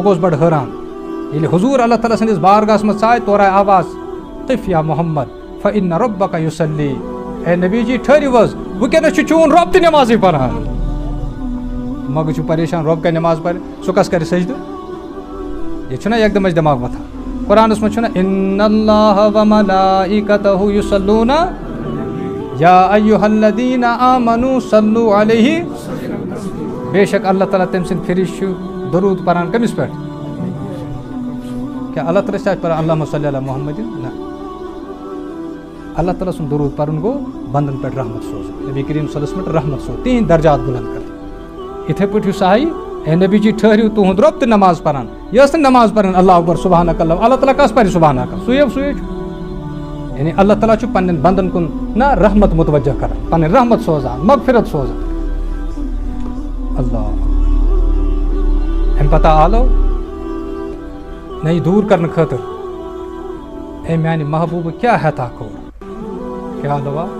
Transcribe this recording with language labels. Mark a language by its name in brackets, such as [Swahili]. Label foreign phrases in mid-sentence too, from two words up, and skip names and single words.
[Kashmiri] گوٚوُس بڑٕ حٲران ییٚلہِ حضوٗر اللہ تعالیٰ سٕنٛدِس بارگاہَس منٛز ژاے تورٕ آے آواز [Arabic] طف یا محمد فإن ربک یُصلی [Kashmiri] اے نبی جی ٹھٔہرِو حظ وٕنکٮ۪نَس چھُ چون رۄب تہِ نٮ۪مازٕے پران مگر چھُ پریشان رۄب کَرِ نٮ۪ماز پرِ سُہ کَس کَرِ سجدٕ ییٚتہِ چھُنہ یکدم اَسہِ دٮ۪ماغ وۄتھان قرآنَس منٛز چھُنہ [Arabic] اِنَّ اللّٰهَ وَمَلائِکَتَہُ یُصَلُّونَ یا ایُّہَا الَّذِیٖنَ آمَنُوا صَلُّوا عَلَیْہِ [Kashmiri] بے شک اللہ تعالیٰ تٔمۍ سٕنٛدۍ فرشتہٕ چھُ درود پران کٔمِس پٮ۪ٹھ کیٛاہ اللہ تعالیٰ چھِ پران [Arabic] اللہُمَّ صلی علی محمد [Kashmiri] نہ اللہ تعالیٰ سُنٛد درود پرُن گوٚو بنٛدن پٮ۪ٹھ رحمت سوزُن نبی کریم [Arabic] صلی اللہ علیہ وسلم [Kashmiri] رحمت سوز تِہنٛدۍ درجات بُلنٛد کَرٕنۍ یِتھَے پٲٹھۍ یُس آیہِ اے نبی جی ٹھٔہرِو تُہُنٛد رۄب تہِ نماز پران یہِ ٲس نہٕ نماز پران [Arabic] اللہ اکبر سبحانک اللہ [Kashmiri] اللہ تعالیٰ کَس پرِ سبحانک سُے چھُ یعنی اللہ تعالیٰ چھُ پننٮ۪ن بنٛدن کُن نہ رحمت متوجہ کران پنٕنۍ رحمت سوزان مغفرت سوزان اللہ اَمہِ پتہٕ آلو نہ یہِ دوٗر کرنہٕ خٲطرٕ اے میانہِ محبوٗبہٕ کیٛاہ ہٮ۪تھا کوٚر کیٛاہ حالوا